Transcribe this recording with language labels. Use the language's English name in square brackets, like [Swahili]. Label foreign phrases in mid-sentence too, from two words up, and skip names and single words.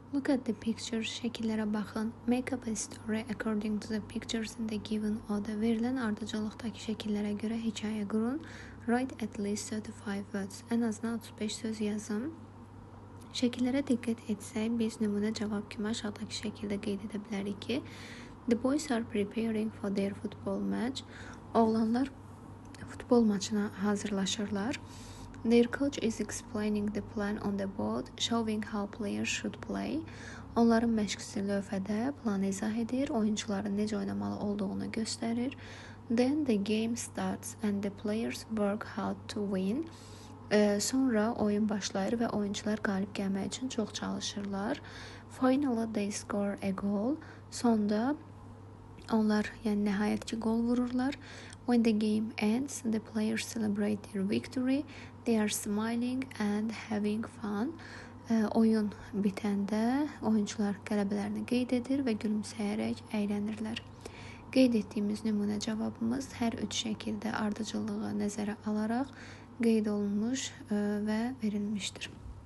[English] Look at the pictures. [Azerbaijani] Şəkillərə baxın. [English] Make up a story according to the pictures in the given order. [Azerbaijani] Verilən ardıcıllıqdakı şəkillərə görə hekayə qurun. [English] Write at least 35 words. [Azerbaijani] Ən azından 35 söz yazın. Şəkillərə diqqət etsək, biz nümunə cavab kimi aşağıdakı şəkildə qeyd edə bilərik ki, [English] the boys are preparing for their football match. [Azerbaijani] Oğlanlar futbol maçına hazırlaşırlar. [English] Their coach is explaining the plan on the board, showing how players should play. [Azerbaijani] Onların məşqçisi lövhədə planı izah edir, oyuncuların necə oynamalı olduğunu göstərir. [English] Then the game starts and the players work hard to win. [Azerbaijani] Sonra oyun başlayır və oyuncular qalib gəlmək üçün çox çalışırlar. [English] Finally they score a goal. [Azerbaijani] Sonda onlar, yəni nəhayət ki, qol vururlar. [English] When the game ends, the players celebrate their victory. They are smiling and having fun. [Azerbaijani] Oyun bitəndə oyuncular qələbələrini qeyd edir və gülümsəyərək əylənirlər. Qeyd etdiyimiz nümunə cavabımız hər üç şəkildə ardıcıllığı nəzərə alaraq qeyd olunmuş və verilmişdir.